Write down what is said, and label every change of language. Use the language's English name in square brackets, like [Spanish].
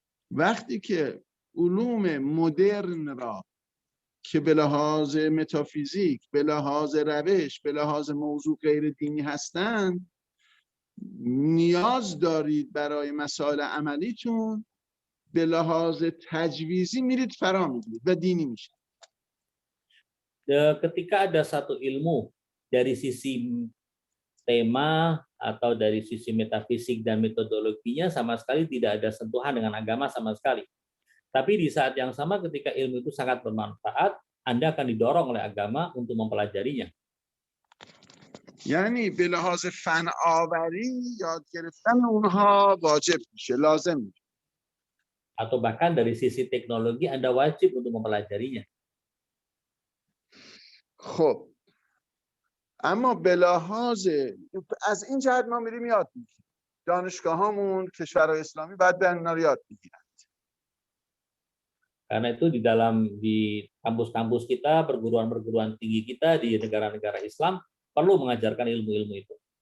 [Persian] وقتی که علوم مدرن را که به لحاظ متافیزیک، به لحاظ روش، به لحاظ موضوع غیر دینی هستند، نیاز دارید برای مسائل عملیتون به لحاظ تجویزی میرید فرا میگیرید و دینی میشه. [Indonesian] Ketika ada satu ilmu dari sisi tema atau dari sisi metafisik dan metodologinya sama sekali tidak ada sentuhan dengan agama sama sekali. Tapi di saat yang sama ketika ilmu itu sangat bermanfaat, Anda akan didorong oleh agama untuk mempelajarinya. [Persian] یعنی به لحاظ فن آوری یاد گرفتن اونها واجب میشه، لازم میشه. [Indonesian] Atau bahkan dari sisi teknologi Anda wajib untuk mempelajarinya. [Persian] خب اما به لحاظ از این جهت ما میریم یاد میگیریم. دانشگاهامون کشورهای اسلامی باید به اینا رو یاد بگیرن. [Indonesian] Karena itu di kampus-kampus kita, perguruan-perguruan tinggi kita di negara-negara Islam perlu mengajarkan ilmu-ilmu itu.